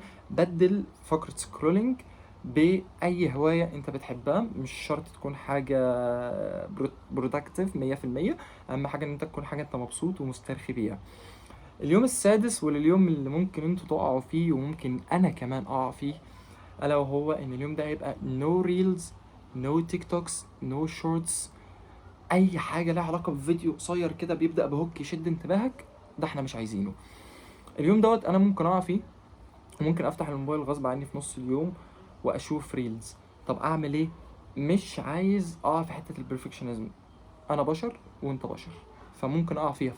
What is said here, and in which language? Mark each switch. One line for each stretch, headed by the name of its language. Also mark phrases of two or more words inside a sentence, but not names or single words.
Arabic: بدل فقره سكرولينج باي هوايه انت بتحبها، مش شرط تكون حاجه برودكتيف 100%. اهم حاجه ان انت تكون حاجه انت مبسوط ومسترخي بيها. اليوم السادس واليوم اللي ممكن انتوا تقعوا فيه وممكن انا كمان اقع فيه، الا وهو ان اليوم ده هيبقى
English: no reels no tiktoks no shorts،
Arabic: اي حاجه لها علاقه بفيديو قصير كده بيبدا بهوك يشد انتباهك، ده احنا مش عايزينه. اليوم دوت انا ممكن اقع فيه، ممكن افتح الموبايل غصب عني في نص اليوم واشوف ريلز. طب اعمل ايه؟ مش عايز اقع في حته البرفكشنزم، انا بشر وانت بشر، فممكن اقع فيها.